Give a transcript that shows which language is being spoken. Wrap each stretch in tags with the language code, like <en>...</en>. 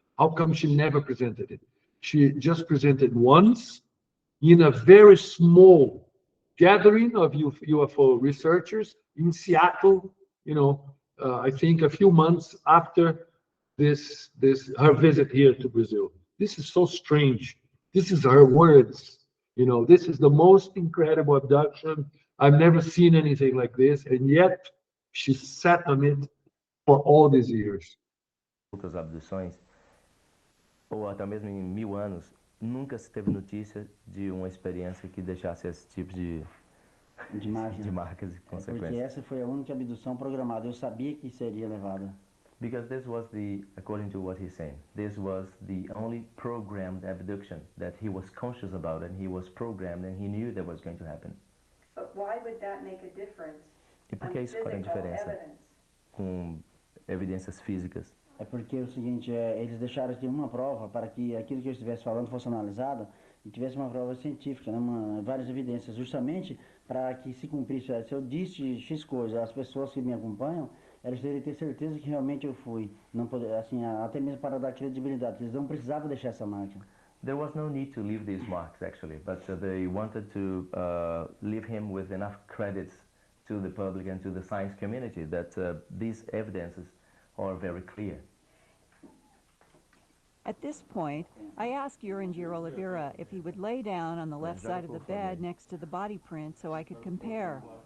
<en>How come she never presented it? She just presented once in a very small gathering of UFO researchers in Seattle, I think a few months after her visit here to Brazil. This is so strange. This is her words. This is the most incredible abduction. I've never seen anything like this, and yet she sat on it for all these years.</en> <pt>Outras abduções, ou até mesmo em 1000 anos, nunca se teve notícia de uma experiência que deixasse esse tipo de marcas e consequências. Porque essa foi a única abdução programada. Eu sabia que seria levada.</pt> <en>Because this was according to what he's saying, this was the only programmed abduction that he was conscious about, and he was programmed, and he knew that was going to happen. But why would that make a difference?</en> <pt>E por que isso faria diferença com evidências físicas? É porque é o seguinte, eles deixaram aqui uma prova para que aquilo que eu estivesse falando fosse analisado, e tivesse uma prova científica, né, várias evidências, justamente para que se cumprisse. Se eu disse X coisa, as pessoas que me acompanham, elas deveriam ter certeza que realmente eu fui. Não poder, assim, até mesmo para dar credibilidade. Eles não precisavam deixar essa marca.</pt> <en>There was no need to leave these marks actually, but they wanted to leave him with enough credits to the public and to the science community that these evidences are very clear. At this point, I asked Urandir Oliveira if he would lay down on the left side of the bed next to the body print so I could compare.</en>